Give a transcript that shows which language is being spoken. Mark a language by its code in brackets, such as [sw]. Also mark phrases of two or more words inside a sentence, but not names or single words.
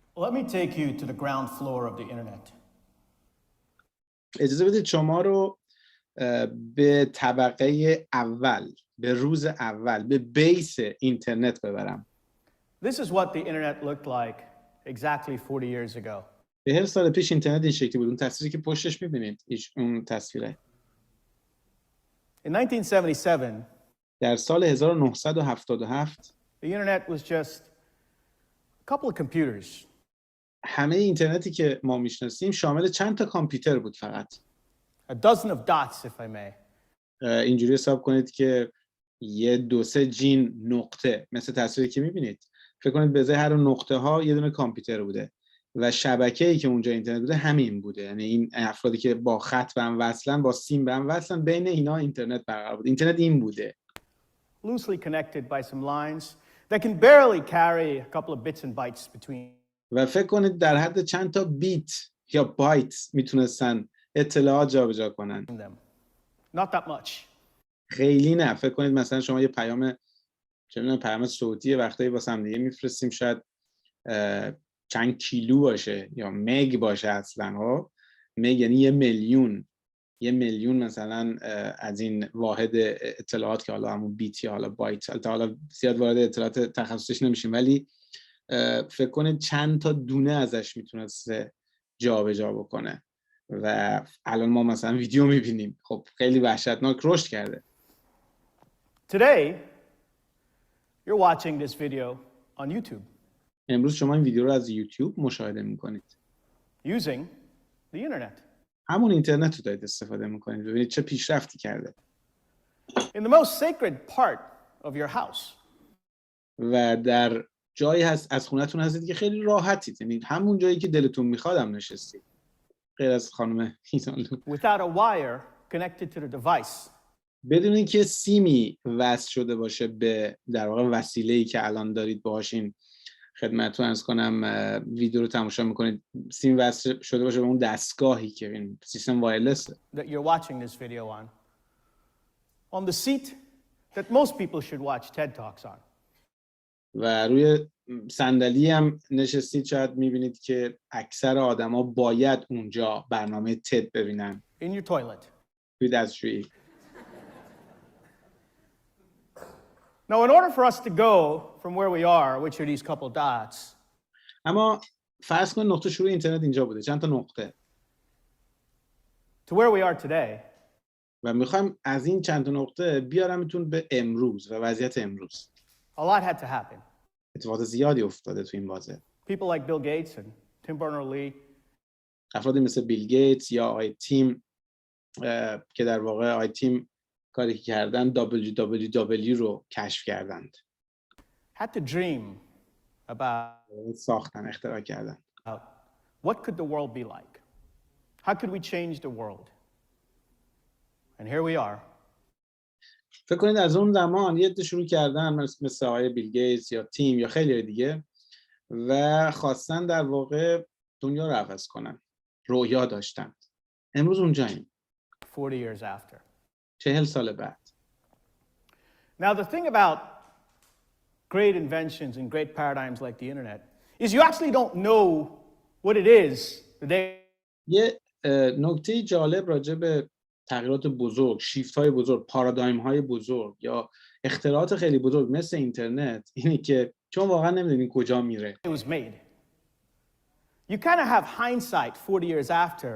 [en] let me take you to the ground floor of the internet. [fa] اجازه بدید شما رو به طبقه اول، به روز اول، به بیس اینترنت ببرم. [en] This is what the internet looked like exactly 40 years ago. [fa] 40 سال پیش اینترنت این شکلی بود. اون تصویری که پشتش می‌بینید، اون تصویره. [en] In 1977, [fa] در سال 1977 [en] the internet was just a couple of computers. [fa] همه اینترنتی که ما میشناسیم شامل چند تا کامپیوتر بود فقط. [en] A dozen of dots, if I may. [fa] اینجوری حساب کنید که یه دو سه جین نقطه، مثل تصویری که می‌بینید. فکر کنید به ازای هر نقطه ها یه دونه کامپیوتر بوده و شبکه‌ای که اونجا اینترنت بوده همین بوده. یعنی این افرادی که با خط به هم وصلن، با سیم به هم وصلن، بین اینا اینترنت برقرار بود. اینترنت این بوده. [en] Loosely connected by some lines that can barely carry a couple of bits and bytes between. [fa] و فکر کنید در حد چند تا بیت یا بایت میتونستن اطلاعات جابجا کنن. [en] Not that much. [fa] خیلی نه. فکر کنید مثلا شما یه پیام پیام صوتی وقتایی واسه هم دیگه میفرستیم، شاید چند کیلو باشه یا مگ باشه اصلا. ها مگ یعنی یه میلیون مثلا از این واحد اطلاعات که حالا همون بیت یا حالا بایت، حالا زیاد وارد اطلاعات تخصصیش نمیشیم، ولی فکر کنید چند تا دونه ازش میتونسته جابجا بکنه. و الان ما مثلا ویدیو میبینیم، خب خیلی وحشتناک رشد کرده. [en] Today, you're watching this video on YouTube. [fa] امروز شما این ویدیو رو از یوتیوب مشاهده میکنید. [en] Using the internet. [fa] همون اینترنت رو دارید استفاده میکنید. ببینید چه پیشرفتی کرده. [en] In the most sacred part of your house. [fa] و در جایی هست از خونتون هستید که خیلی راحتید، یعنی همون جایی که دلتون میخواد هم نشستید. غیر از خانم هیزانلو. [en] Without a wire connected to the device. [fa] بدون اینکه سیمی وصل شده باشه به در واقع وسیله‌ای که الان دارید باهاش این خدمتتون عرض کنم ویدیو رو تماشا میکنید، سیم وصل شده باشه به اون دستگاهی که این سیستم وایرلس [en] that you're watching this video on the seat that most people should watch TED Talks on. [fa] و روی صندلی هم نشستید، شاید میبینید که اکثر آدما باید اونجا برنامه تد ببینن. [en] In your toilet. [fa] توی دستشویی. [en] Now, in order for us to go from where we are, which are these couple dots. [fa] اما فرض کن نقطه شروع اینترنت اینجا بوده، چند تا نقطه. [en] To where we are today. [fa] و میخوایم از این چند تا نقطه بیارمتون به امروز و وضعیت امروز. [en] A lot had to happen. [fa] اتفاقات زیادی افتاده تو این بازه. [en] People like Bill Gates and Tim Berners-Lee. [fa] افرادی مثل بیل گیتس یا آقای تیم که در واقع آقای تیم کاری که کردن www رو کشف کردند. [en] Had to dream about [fa] ساختن، اختراع کردن. [en] What could the world be like? How could we change the world? And here we are. [fa] فکر کنید از اون زمان یه عده شروع کردن مثل آقای بیل گیتس یا تیم یا خیلی دیگه و خواستن در واقع دنیا رو عوض کنن. رویا داشتن. امروز اونجاییم. [en] 40 years after. [fa] 40 سال بعد. [en] Now the thing about great inventions and great paradigms like the internet is you actually don't know what it is the day. [fa] یه نکته جالب راجع به تغییرات بزرگ، شیفت های بزرگ، پارادایم های بزرگ یا اختراعات خیلی بزرگ مثل اینترنت اینه که چون واقعا نمیدونین کجا میره. [en] It was made. You kind of have hindsight 40 years after.